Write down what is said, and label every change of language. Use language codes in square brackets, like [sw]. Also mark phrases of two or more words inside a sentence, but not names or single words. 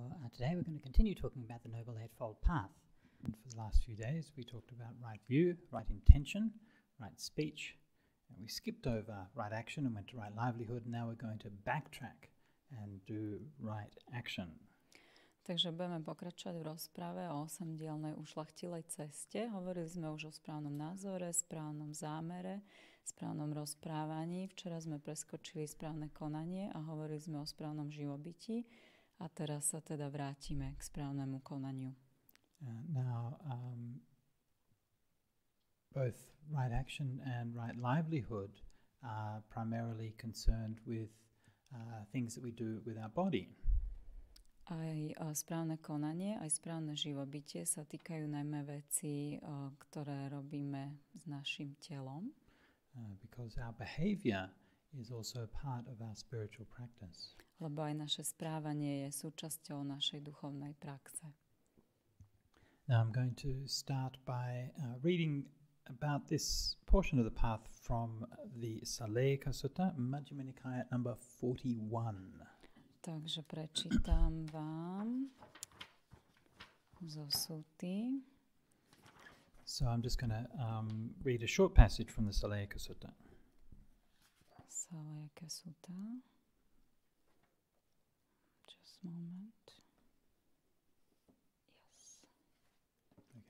[en] Today we're going to continue talking about the Noble Eightfold Path. And for the last few days we talked about right view, right intention, right speech, and we skipped over right action and went to right livelihood, and now we're going to backtrack and do right action. [sk] Takže budeme pokračovať v rozprave o 8-dielnej ušľachtilej ceste. Hovorili sme už o správnom názore, správnom zámere, správnom rozprávaní. Včera sme preskočili správne konanie a hovorili sme o správnom živobytí. A teraz sa teda vrátime k správnemu konaniu. [en] Now, both right action and right livelihood are primarily concerned with things that we do with our body. [sk] Aj správne konanie, aj správne živobytie sa týkajú najmä vecí, ktoré robíme s našim telom. [en] Because our behavior is also part of our spiritual practice. [sk] Lebo aj naše správanie je súčasťou našej duchovnej praxe. [en] Now I'm going to start by reading about this portion of the path from the Saleka Sutta, Majjhima Nikaya number 41. [sk] Takže prečítam vám zo Sutty. [en] So I'm just going to read a short passage from the Saleka Sutta. Saleka Sutta. Just a moment. Yes. Okay.